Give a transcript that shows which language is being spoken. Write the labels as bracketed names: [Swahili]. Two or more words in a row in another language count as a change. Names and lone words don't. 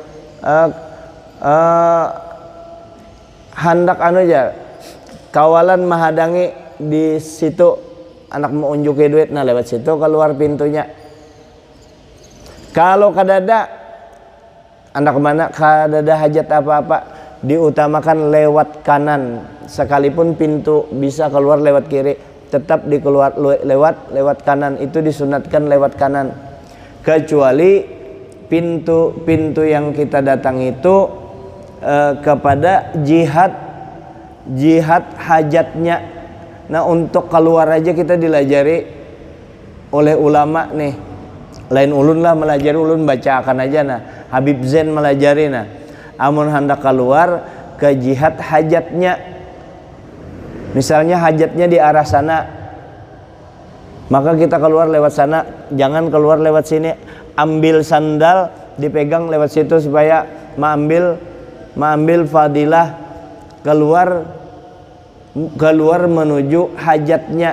[Banjar] Hendak aja, kawalan menghadangi di situ, anak mau unjuki duit, nah lewat situ keluar pintunya. [Indonesian] Kalau kadada anak kemana, [Banjar] kadada hajat [Indonesian] apa-apa, diutamakan lewat kanan. Sekalipun pintu bisa keluar lewat kiri, tetap dikeluar lewat kanan. Itu disunatkan lewat kanan. Kecuali pintu yang kita datang itu kepada jihad hajatnya. [Banjar] Nah, untuk keluar aja kita dilajari oleh ulama nih. Lain ulun lah melajari, ulun baca akan aja. Nah, Habib Zain melajari. [Indonesian] Nah, amun hendak keluar ke jihad hajatnya, misalnya hajatnya di arah sana, maka kita keluar lewat sana, jangan keluar lewat sini. Ambil sandal dipegang lewat situ supaya mengambil fadilah keluar menuju hajatnya.